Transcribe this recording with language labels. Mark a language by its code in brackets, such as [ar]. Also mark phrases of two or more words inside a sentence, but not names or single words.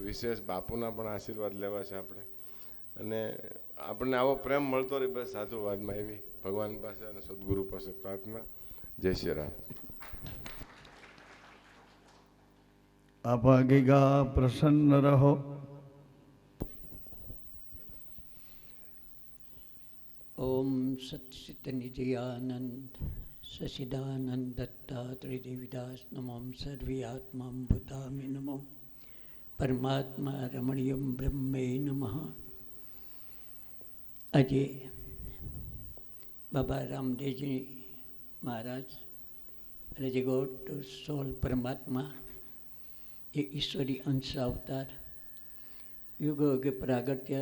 [gu] વિશેષ બાપુના પણ આશીર્વાદ લેવા છે આપણે. અને આપણને આવો પ્રેમ મળતો રહે બસ સાધુવાદમાં, એવી ભગવાન પાસે અને સદગુરુ પાસે પ્રાર્થના. જય શ્રી રામ. અભાગીગા પ્રસન્ન રહો. [sa] ओम सच्चित निजयानंद सचिदानंद दत्तात्रेय देवीदास नमो सर्वे आत्मा भूतामि नमो परमात्मा रमणीयम ब्रह्मे नमः. [gu] આજે બાબા રામદેવજી મહારાજ એટલે જે [en] god to soul [gu] પરમાત્મા એ ઈશ્વરી અંશ અવતાર યુગો યુગે પ્રાગટ્ય